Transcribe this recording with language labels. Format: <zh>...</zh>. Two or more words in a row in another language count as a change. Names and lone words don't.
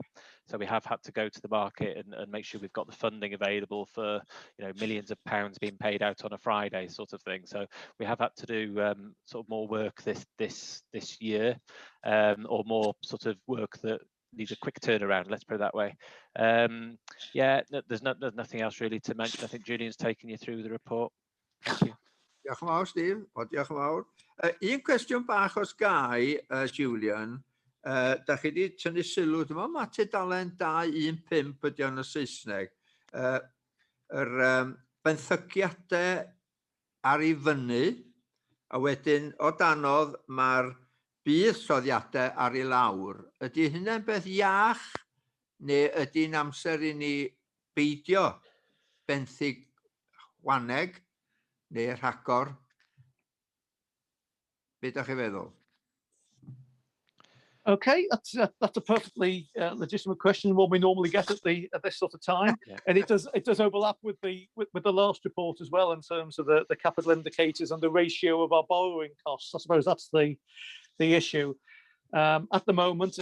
<en>So we have had to go to the market and make sure we've got the funding available for, you know, millions of pounds being paid out on a Friday sort of thing. So we have had to do sort of more work this year, or more sort of work that needs a quick turnaround, let's put it that way. Yeah, there's nothing else really to mention. I think Julian's taken you through the report. Thank you.</en> <cy>Diolch yn fawr, Steve. Diolch yn fawr. Un cwestiwn bach os gai, Julian. Da chi wedi tynnu sylw, dyma ma tudalen 215 ydy o'n y Saesneg. Yr benthygiadau ar ei fyny, a wedyn o danodd mae'r buddsoddiadau ar ei lawr. Ydy hynny'n beth iach, neu ydy'n amser i ni beidio benthyg chwaneg neu rhagor? Be ydych chi'n feddwl?</cy> <en>Okay, that's a perfectly legitimate question, one we normally get at this sort of time, and it does overlap with the last report as well in terms of the capital indicators and the ratio of our borrowing costs. I suppose that's the issue at the moment.</en>